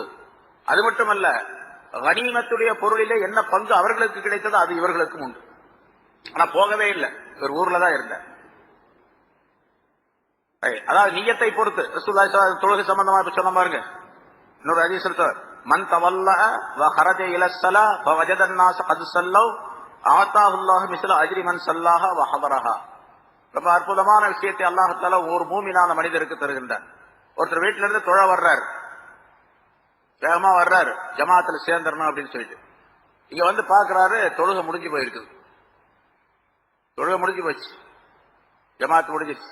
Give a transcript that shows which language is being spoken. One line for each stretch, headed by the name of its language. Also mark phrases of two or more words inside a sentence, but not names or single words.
Tamil: அது மட்டுமல்ல, கனிமத்துடைய பொருளிலே என்ன பங்கு அவர்களுக்கு கிடைத்ததோ அது இவர்களுக்கும் உண்டு. ஆனா போகவே இல்லை, இவர் ஊர்ல தான் இருந்தார். அதாவது நியத்தை பொறுத்து
Arabic: رسول الله صلى الله عليه وسلم
Tamil: தொழுகை சம்பந்தமா சொன்ன பாருங்க. இன்னொரு ஹதீஸ் சொல்றார்,
Arabic: من تولى وخرج إلى الصلاة فوجد الناس قد صلوا أعطاه الله مثل أجر من صلاها وحضرها.
Tamil: ரொம்ப அற்புதமான விஷயத்தை
Arabic: الله تعالى
Tamil: ஒரு மூமினான மனிதருக்கு தருகின்றார். ஒருத்தர் வீட்டில இருந்து தொழ வர்றார், வேகமா வர்றாரு, ஜமாத்துல சேர்ந்துடணும் அப்படின்னு சொல்லிட்டு இங்க வந்து பாக்குறாரு, தொழுகை முடிஞ்சு போயிருக்குது, தொழுகை முடிஞ்சு போச்சு, ஜமாத் முடிஞ்சிச்சு.